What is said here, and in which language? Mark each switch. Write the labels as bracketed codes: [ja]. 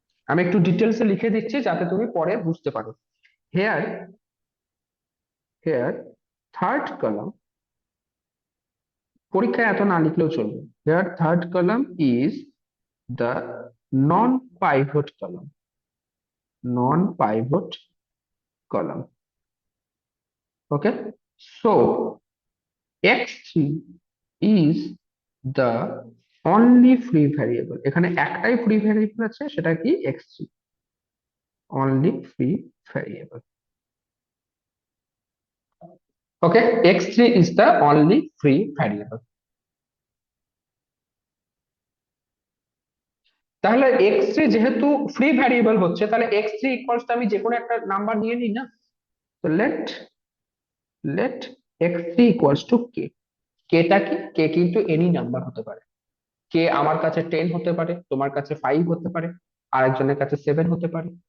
[bn] আমি একটু ডিটেলসে লিখে দিচ্ছি যাতে তুমি পরে বুঝতে পারো। [en] here here third column, [bn] পরীক্ষায় এত না লিখলেও চলবে। [en] Here third column is the non pivot column, non pivot column. Okay, so x3 is the only free variable। [bn] এখানে একটাই ফ্রি ভ্যারিয়েবল আছে, সেটা কি? [en] x3, only free variable। Okay, x3 is the only free variable। [bn] তাহলে x3 যেহেতু free variable হচ্ছে, তাহলে x3 equals আমি যে কোনো একটা নাম্বার নিয়ে নিই না? [en] তো let x3 equals to k। টা কি? [bn] k কিন্তু এনি নাম্বার হতে পারে। কে আমার কাছে 10 হতে পারে, তোমার কাছে 5 হতে পারে, আরেকজনের কাছে 7 হতে পারে।